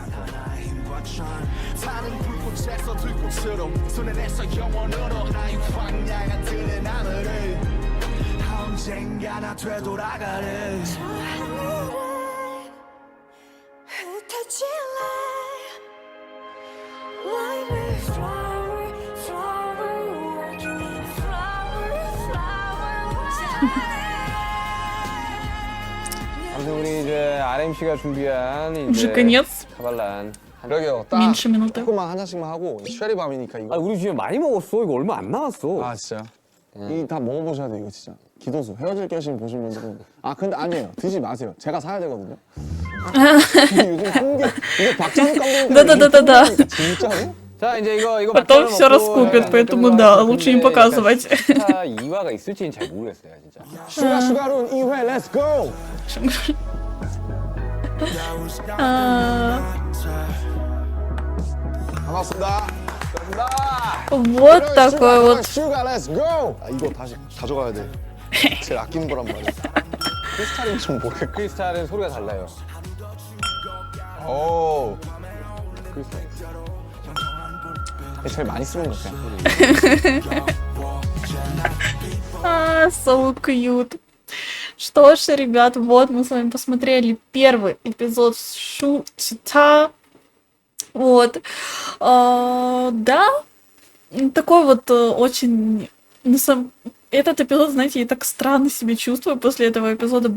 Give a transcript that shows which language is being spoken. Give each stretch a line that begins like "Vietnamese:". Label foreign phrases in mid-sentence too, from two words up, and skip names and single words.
Korean: 타는 불꽃에서 들꽃으로 손에 내서 영원으로 나의 광야가 뜨는 하늘을 언젠가 나 되돌아가는 저 하늘에 흩어질래
English: Like a flower, flower, working flower, flower,
Korean: 아무튼 우리 이제 RMC가 준비한 이제
Russian: Уже конец.
Korean: 카발란. 그러게요. 딱
Russian: Меньше минуты.
Korean: 조금만 한 잔씩만 하고 쉐리 밤이니까 이거. 우리 지금 많이 먹었어. 이거 얼마 안 남았어. 아 진짜요? 이 다 먹어보셔야 돼요 이거 진짜. 기도수 헤어질 결심 보신 분들은 근데 아니에요 드시지 마세요. 제가 사야 되거든요. 근데 요즘 한개 이거 박찬욱 감독님
Russian: Да-да-да-да-да.
Korean: 진짜로? 자 이제 이거
Russian: Потом всё раскупят, поэтому да, лучше не показывать.
Korean: 이화가 있을지는 잘 모르겠어요, 진짜. 슈가룬 2회
English: let's go!
Korean: 반갑습니다.
Russian: Вот такой вот.
Korean: 슈가
English: let's go!
Korean: 이거 다시 가져가야 돼. 제일 아끼는 거란 말이야. 크리스탈이 좀 뭐게? 크리스탈은 소리가 달라요. 오. 크리스탈. 제일 많이 쓰는 것 같아요.
English: So cute.
Russian: Что ж, ребят, вот мы с вами посмотрели первый эпизод Шутита. Вот. Да, такой вот очень... Этот эпизод, знаете, я так странно себя чувствую после этого эпизода.